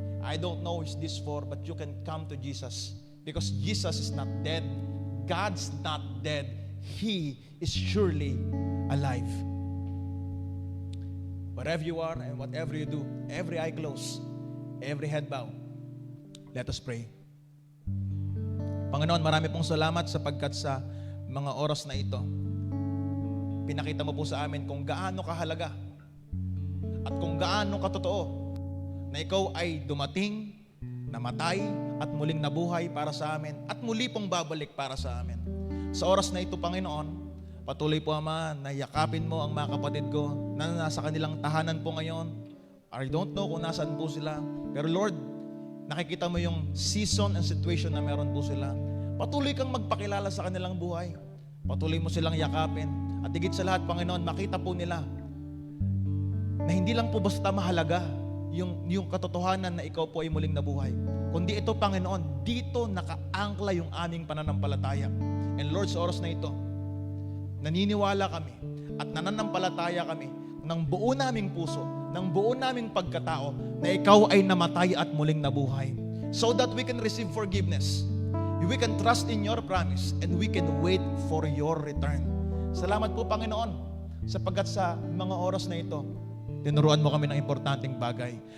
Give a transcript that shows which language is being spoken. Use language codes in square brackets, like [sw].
[en] I don't know who's this for, but you can come to Jesus. Because Jesus is not dead. God's not dead. He is surely alive. Wherever you are and whatever you do, every eye closed, every head bow, let us pray. [tl] Panginoon, marami pong salamat sapagkat sa mga oras na ito, pinakita mo po sa amin kung gaano kahalaga at kung gaano katotoo na ikaw ay dumating, namatay, at muling nabuhay para sa amin, at muli pong babalik para sa amin. Sa oras na ito, Panginoon, patuloy po, Ama, na yakapin mo ang mga kapatid ko na nasa kanilang tahanan po ngayon. [en] I don't know [tl] kung nasaan po sila. Pero Lord, nakikita mo yung [en] season and situation [tl] na meron po sila. Patuloy kang magpakilala sa kanilang buhay. Patuloy mo silang yakapin. At higit sa lahat, Panginoon, makita po nila na hindi lang po basta mahalaga yung katotohanan na ikaw po ay muling nabuhay. Kundi ito, Panginoon, dito nakaangkla yung aming pananampalataya. [en] And Lord, [tl] sa oras na ito, naniniwala kami at nananampalataya kami ng buo naming puso, ng buo naming pagkatao na ikaw ay namatay at muling nabuhay. [en] So that we can receive forgiveness. We can trust in your promise and we can wait for your return. [tl] Salamat po, Panginoon, sapagkat sa mga oras na ito, tinuruan mo kami ng importanteng bagay.